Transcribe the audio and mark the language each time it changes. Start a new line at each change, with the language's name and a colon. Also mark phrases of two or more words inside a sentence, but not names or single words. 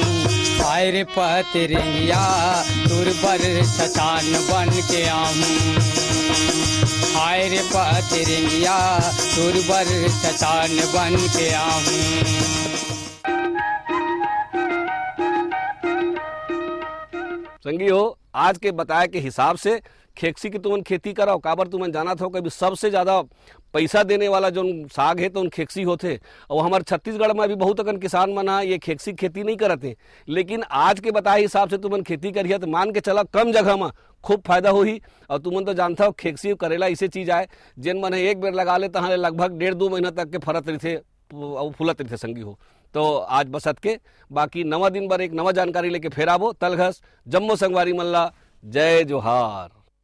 Chhattisgarhi: हाय रे पतरंगिया तोर पर छछान बन के आऊं, हाय रे पतरंगिया तोर पर छछान बन के आऊं। संगी हो, आज के बताए के हिसाब से खेकसी की तुमन खेती कराओ, काबर तुमन जाना था कभी सबसे ज्यादा पैसा देने वाला जो साग है तो उन खेकसी होते। और हमारे छत्तीसगढ़ में भी बहुत अकन किसान मन ये खेकसी खेती नहीं करते, लेकिन आज के बताए हिसाब से तुमन खेती करिए तो मान के चला कम जगह में खूब फायदा होही। और तुमन तो जानता हो खेकसी करेला ऐसे चीज आए जिन मन एक बेर लगा ले तहाँ लगभग 1.5-2 महीना तक के फरत रही थे और फूलत रही थे संगी हो। तो आज बसत के बाकी नवा दिन बर एक नवा जानकारी लेके फेर आबो। तलघस जम्मो संगवारी मल्ला, जय जोहार।